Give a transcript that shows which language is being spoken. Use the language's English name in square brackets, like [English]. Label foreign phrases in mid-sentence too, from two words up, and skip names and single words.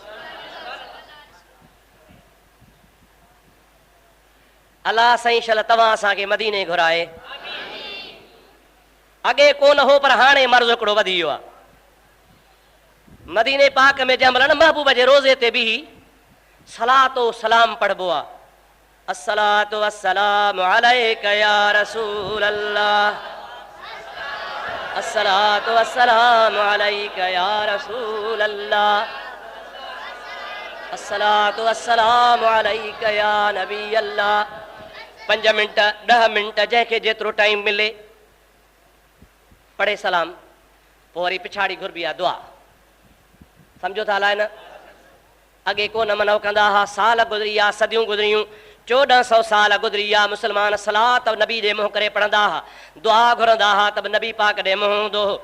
[Sindhi] अलाह साईं शल तव्हां असांखे मदीने घुराए। अॻे कोन हो पर हाणे मर्ज़ हिकिड़ो वधी वियो आहे। मदीने पाक में जंहिं महिल महबूब जे रोज़े ते बि सलातो सलाम पढ़बो आहे, [Arabic] الصلاة والسلام عليك يا رسول الله الصلاة والسلام عليك يا رسول الله الصلاة والسلام عليك يا نبي الله. [Sindhi] 5 मिंट 10 मिंट जंहिंखे जेतिरो टाइम मिले पढ़े सलाम, पोइ वरी पिछाड़ी घुरबी आहे दुआ। सम्झो था हलाए न? अॻे कोन मनो कंदा हुआ, साल गुज़री विया, सदियूं गुज़रियूं, 1400 साल गुज़री विया, मुस्लमान सलात नबी ॾे मुंहुं करे पढ़ंदा हुआ, दुआ घुरंदा हुआ त नबी पाक ॾे मुंहुं हूंदो हो।